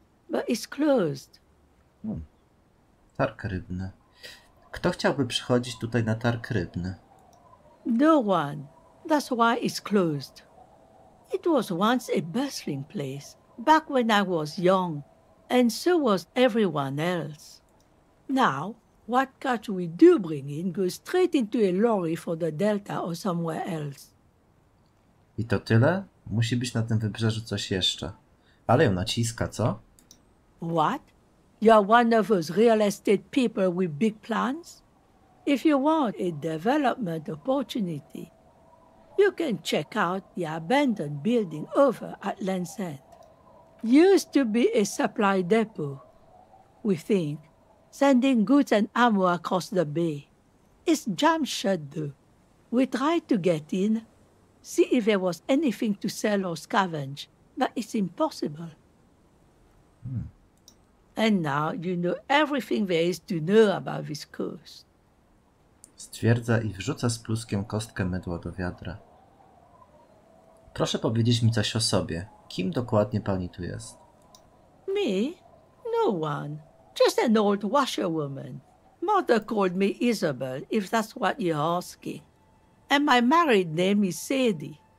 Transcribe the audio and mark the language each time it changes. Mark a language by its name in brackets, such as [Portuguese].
[English] But it's closed. [Polish] Targ rybny. Kto chciałby przychodzić tutaj na targ rybny? [English] No one. That's why it's closed. It was once a bustling place, back when I was young, and so was everyone else. Now, what catch we do bring in goes straight into a lorry for the Delta or somewhere else. [Polish] I to tyle? Musi być na tym wybrzeżu coś jeszcze. Ale ją naciska, co? [English] What? You're one of those real estate people with big plans? If you want a development opportunity, you can check out the abandoned building over at Land's End. Used to be a supply depot, we think, sending goods and ammo across the bay. It's jam shut though. We tried to get in, see if there was anything to sell or scavenge, but it's impossible. And now you know everything there is to know about this coast. [Polish] Stwierdza i wrzuca z pluskiem kostkę mydła do wiadra. Proszę powiedzieć mi coś o sobie. Kim dokładnie pani tu jest? [English] Me? No one. Just an old washerwoman. Mother called me Isabel, if that's what you're asking. And my married name is Sadie.